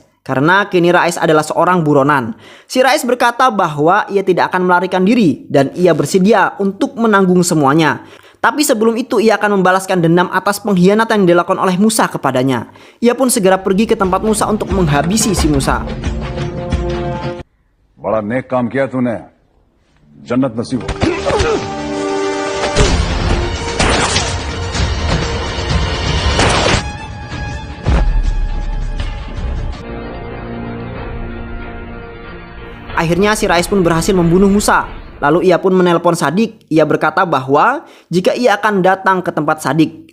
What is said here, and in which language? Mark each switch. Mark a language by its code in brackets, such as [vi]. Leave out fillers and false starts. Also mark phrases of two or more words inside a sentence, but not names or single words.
[id] Karena kini Rais adalah seorang buronan. Si Rais berkata bahwa ia tidak akan melarikan diri dan ia bersedia untuk menanggung semuanya. Tapi sebelum itu ia akan membalaskan dendam atas pengkhianatan yang dilakukan oleh Musa kepadanya. Ia pun segera pergi ke tempat Musa untuk menghabisi si Musa. [hi] बड़ा नेक काम किया तूने जन्नत नसीब हो [id] Akhirnya si Rais pun berhasil membunuh Musa. Lalu ia pun menelpon Sadik. Ia berkata bahwa jika ia akan datang ke tempat Sadik.